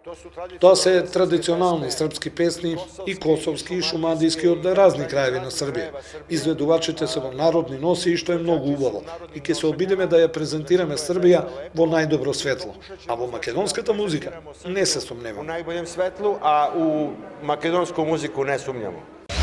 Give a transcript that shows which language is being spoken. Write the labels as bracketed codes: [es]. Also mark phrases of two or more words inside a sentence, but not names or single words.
[mk] Тоа се традиционални српски песни и косовски и шумадиски од разни краеви на Србија. Изведувачите се во народни носи и што е многу убаво. И ќе се обидеме да ја презентираме Србија во најдобро светло. А во македонската музика не се сомневам. [sr] U najboljem svetlu, a u makedonsku muziku ne sumnjamo.